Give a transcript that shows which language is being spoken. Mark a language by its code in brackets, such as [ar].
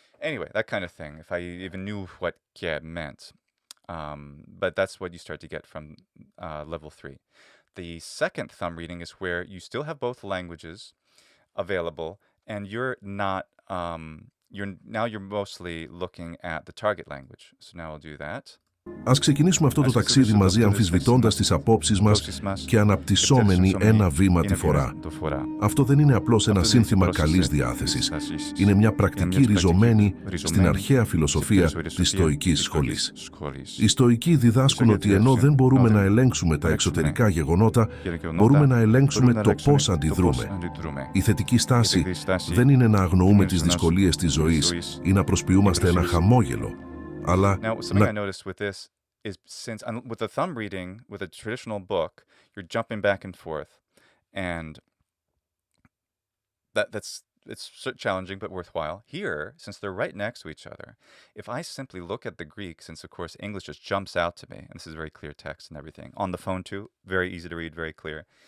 [en] Anyway, that kind of thing. If I even knew what "ge" meant, but that's what you start to get from level 3. The second thumb reading is where you still have both languages available, and you're not. You're mostly looking at the target language. So now I'll do that. [el] Ας ξεκινήσουμε αυτό το ταξίδι μαζί αμφισβητώντας τις απόψεις μας και αναπτυσσόμενοι ένα βήμα τη φορά. Αυτό δεν είναι απλώς ένα σύνθημα καλής διάθεσης. Είναι μια πρακτική ριζωμένη στην αρχαία φιλοσοφία της στοικής σχολής. Οι στοικοί διδάσκουν ότι ενώ δεν μπορούμε να ελέγξουμε τα εξωτερικά γεγονότα, μπορούμε να ελέγξουμε το πώς αντιδρούμε. Η θετική στάση δεν είναι να αγνοούμε τις δυσκολίες της ζωής ή να προσποιούμαστε ένα χαμόγελο. [en] Now, something I noticed with this is, since with the thumb reading, with a traditional book, you're jumping back and forth, and it's challenging but worthwhile. Here, since they're right next to each other, if I simply look at the Greek, since of course English just jumps out to me, and this is very clear text and everything, on the phone too, very easy to read, very clear.